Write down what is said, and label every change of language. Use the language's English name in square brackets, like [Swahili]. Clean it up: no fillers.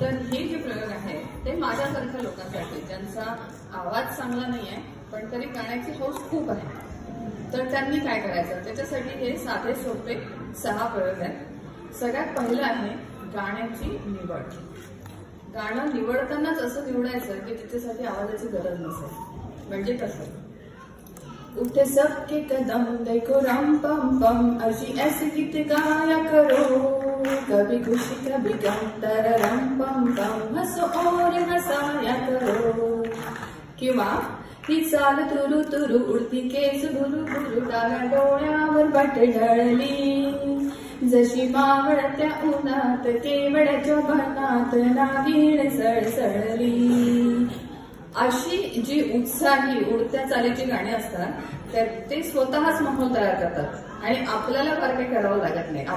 [Marathi] तर हे जे प्रयोग आहे ते माझ्यासारख्या लोकांसाठी ज्यांचा आवाज चांगला नाही आहे पण तरी गाण्याची हौस खूप आहे, तर त्यांनी काय करायचं, त्याच्यासाठी हे साधे सोपे 6 प्रयोग आहेत। सगळ्यात पहिलं आहे गाण्याची निवड। गाणं निवडतानाच असं निवडायचं की त्याच्यासाठी आवाजाची गरज नसेल। म्हणजे कसं, [Hindi] उठे सबके कदम देखो रम पम पम, अशी ऐसी गीत गाया करो, कभी खुशी कभी गम तररम पम पम, हसो और हसाया करो। [Marathi] किंवा ही चाल तुरु तुरु, उडती केस भुरु भुरु, डाव्या डोळ्यावर बट ढळली, जशी मावळत्या उन्हात केवड्याच्या बनात नागिण सळसळली। अशी जी उत्साही उडत्या चालीची गाणी असतात ते स्वतःच माहोल तयार करतात आणि आपल्याला फार काही करावं लागत नाही।